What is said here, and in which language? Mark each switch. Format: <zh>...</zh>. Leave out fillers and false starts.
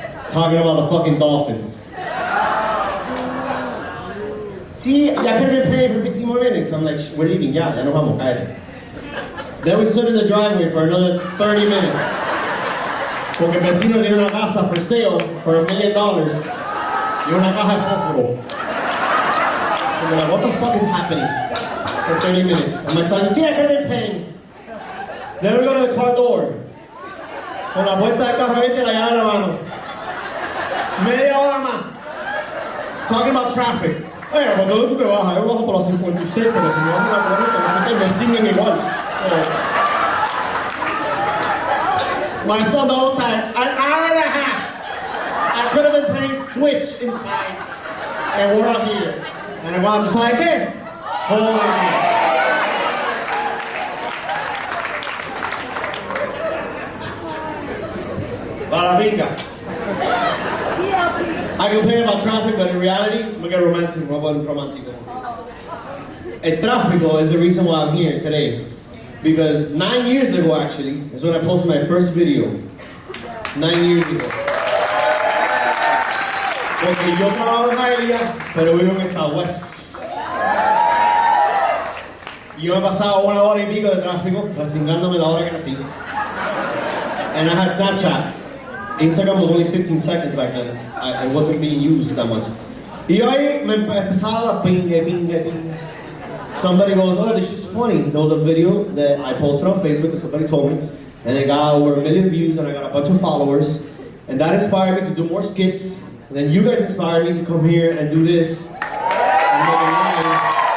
<en>Talking about the fucking Dolphins. See, I could have been playing for 15 more minutes. I'm like, we're leaving,</en> <es>ya nos vamos, cállate.</es> <en>Then we stood in the driveway for another 30 minutes.</en> <es>Porque el vecino tiene una casa</es> <en>for sale for $1 million.</en> <es>Y una caja de fósforo.</es> <en>So we're like, what the fuck is happening? For 30 minutes. And my son, see, I could have been playing. Then we go to the car door.</en> <es>Con la puerta del carro abierta y la llave en la mano. Media hora más.</es> <en>Talking about traffic.</en> <es>Bueno, cuando tú te bajas, yo bajo por los 56, pero si me bajo la 40, nosotros me siguen igual.</es> <en>So, my son the whole time, an hour and a half. I could have been playing Switch in time. And we're out here. And I'm out to say again. Holy Barabinga. I complain about traffic, but in reality, I'm gonna get romantic. El tráfico is the reason why I'm here today. Because 9 years ago, actually, is when I posted my first video. 9 years ago.</en> <es>Porque yo trabajo en Hialeah, pero vivo en Southwest. Y yo me he pasado 1 hora y pico de tráfico, resingándome la hora que nací.</es> <en>And I had Snapchat. Instagram was only 15 seconds back then. It wasn't being used that much.</en> <es>Y yo ahí me empezaba la pinga.</es> <en>Somebody goes, oh, this shit's funny. There was a video that I posted on Facebook and somebody told me. And it got over 1 million views and I got a bunch of followers. And that inspired me to do more skits. And then you guys inspired me to come here and do this. And make it live.</en>